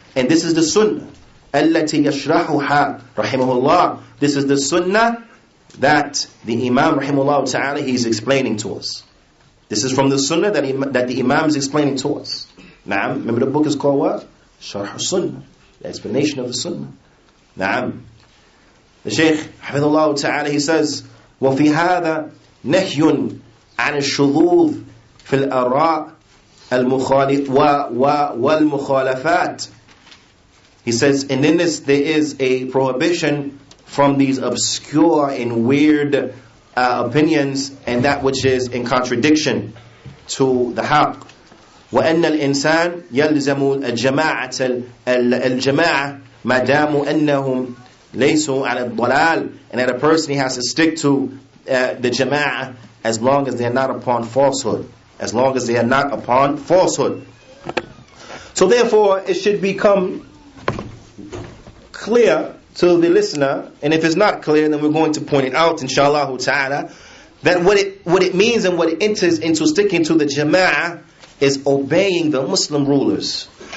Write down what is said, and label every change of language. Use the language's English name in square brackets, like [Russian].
[English] And this is the sunnah. [Arabic] الَّتِي يَشْرَحُهَا رَحِمَهُ. [English] This is the sunnah that the Imam rahimahullah ta'ala, he's explaining to us. This is from the sunnah that the Imam is explaining to us. Naam. Remember the book is called what? Sharh Sunnah. The explanation of the sunnah. Naam. The Shaykh hafidhullah ta'ala, he says, [Arabic] وَفِي هَذَا نَهْيٌ عَنِ الشُّذُوذِ فِي الْأَرَاءِ وَالْمُخَالَفَاتِ. [English] He says, and in this there is a prohibition from these obscure and weird opinions and that which is in contradiction to the haqq. [Arabic] وأن الإنسان يلزم الجماعة ما داموا أنهم ليسوا على الضلال. [English] And that a person, he has to stick to the jama'ah as long as they are not upon falsehood. As long as they are not upon falsehood. So therefore, it should become clear to the listener, and if it's not clear, then we're going to point it out, inshallah ta'ala, that what it means and what it enters into sticking to the jama'ah is obeying the Muslim rulers.